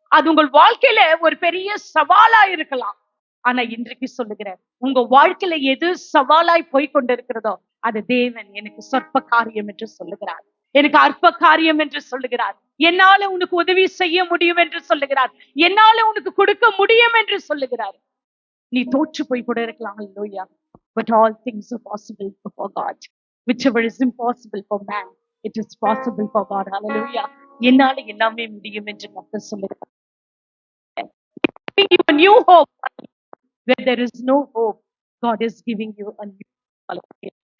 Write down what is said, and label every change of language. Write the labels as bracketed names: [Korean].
[Tamil] அது உங்கள் வாழ்க்கையில ஒரு பெரிய சவாலா இருக்கலாம். ஆனா இன்றைக்கு சொல்லுகிறேன், உங்க வாழ்க்கையில எது சவாலாய் போய்கொண்டிருக்கிறதோ அது தேவன் எனக்கு சொற்ப காரியம் என்று சொல்லுகிறார், எனக்கு அற்ப காரியம் என்று சொல்லுகிறார், என்னால உனக்கு உதவி செய்ய முடியும் என்று சொல்லுகிறார், என்னால உனக்கு கொடுக்க முடியும் என்று சொல்லுகிறார். நீ தோற்று போய் கூட இருக்கலாம். Hallelujah. [English] But all things are possible for God. Whichever is impossible for man, it is possible for God. Hallelujah. [Tamil] என்னால எல்லாமே முடியும் என்று கர்த்தர் சொல்லுகிறார். [English] Giving you a new hope where there is no hope. God is giving you a new hope.